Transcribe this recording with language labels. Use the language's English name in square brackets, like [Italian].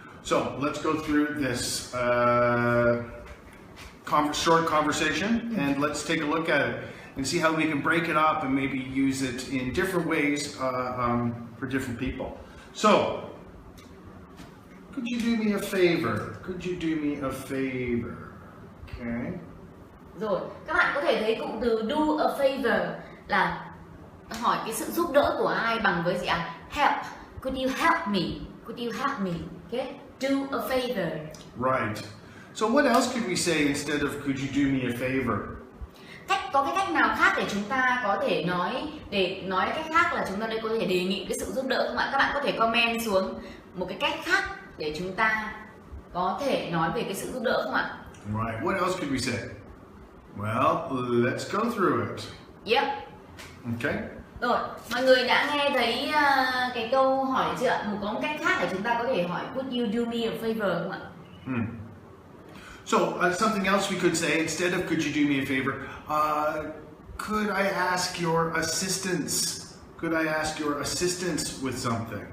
[English] So let's go through this short conversation, and let's take a look at it and see how we can break it up and maybe use it in different ways for different people. So, could you do me a favor? Could you do me a favor? Okay. [Vietnamese] Rồi, các bạn có thể thấy cụm từ [English] do a favor [Vietnamese] là hỏi cái sự giúp đỡ của ai bằng với gì ạ? [English] Help. Could you help me? Could you help me? Okay? Do a favor. Right. So what else could we say instead of could you do me a favor? [Vietnamese] Có cái cách nào khác để chúng ta có thể nói cách khác là chúng ta đây có thể đề nghị cái sự giúp đỡ không ạ? Các bạn có thể comment xuống một cái cách khác để chúng ta có thể nói về cái sự giúp đỡ không ạ? [English] Right. What else could we say? Well, let's go through it. Yep. Okay. [Vietnamese] Rồi, mọi người đã nghe thấy cái câu hỏi chưa ạ? Có một cách khác để chúng ta có thể hỏi [English] would you do me a favor [Vietnamese] không ạ? [English] So something else we could say instead of could you do me a favor? Could I ask your assistance? Could I ask your assistance with something?